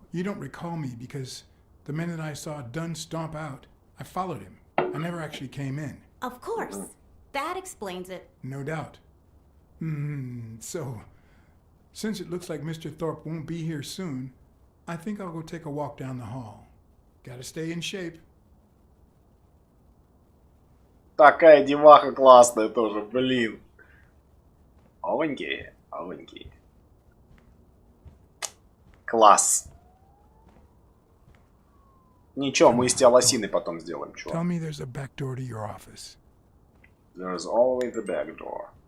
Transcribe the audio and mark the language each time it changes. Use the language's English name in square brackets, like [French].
[English] You don't recall me because the minute I saw Dunn stomp out, I followed him. I never actually came in. Of course. That explains it. No doubt. So, since it looks like Mr. Thorpe won't be here soon, I think I'll go take a walk down the hall. Gotta stay in shape. [Russian] Такая деваха классная тоже, блин. Овеньки, овеньки. Класс. Ничего, мы из тебя лосины потом сделаем, [English] Tell [Russian] чувак. [English] me there's a back door to your office. There's always the back door.